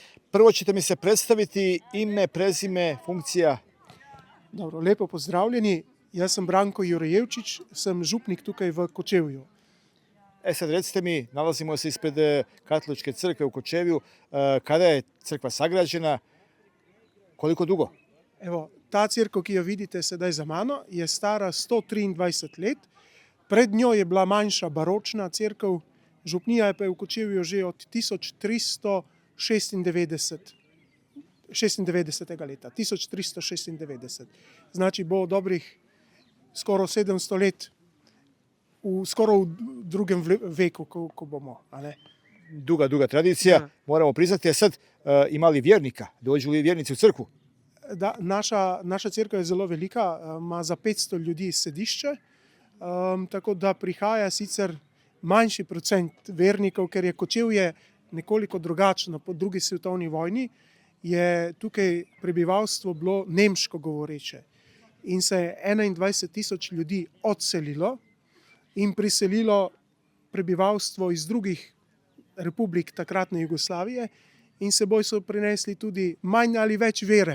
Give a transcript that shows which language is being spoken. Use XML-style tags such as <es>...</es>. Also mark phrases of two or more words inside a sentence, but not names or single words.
<sr>Prvo ćete mi se predstaviti ime, prezime, funkcija.</sr> <sl>Dobro, lepo pozdravljeni. Jaz sem Branko Jurejevčič, sem župnik tukaj v Kočevju.</sl> <sr>Sad recite mi, nalazimo se ispred Katoličke crkve u Kočevju. Kada je crkva sagrađena? Koliko dugo?</sr> <sl>Evo, ta cerkev, ki jo vidite sedaj za mano, je stara 123 let. Pred njo je bila manjša baročna cerkev, župnija je pa v Kočevju že od 1396 leta. 1396. Znači bo dobrih skoro 700 let, skoro v drugem veku, ko bomo.</sl> <sr>A ne? Duga tradicija,</sr> <sl>Da.</sl> <sr>moramo priznati. Sad, ima li vjernika? Dođu li vjernici u crkvu?</sr> <sl>Da, naša cerkev je zelo velika, ima za 500 ljudi sedišče, tako da prihaja sicer manjši procent vernikov, ker je Kočevje nekoliko drugačno. Po drugi svetovni vojni je tukaj prebivalstvo bilo nemško govoreče in se je 21 000 ljudi odselilo in priselilo prebivalstvo iz drugih republik takratne Jugoslavije in seboj so prinesli tudi manj ali več vere.</sl>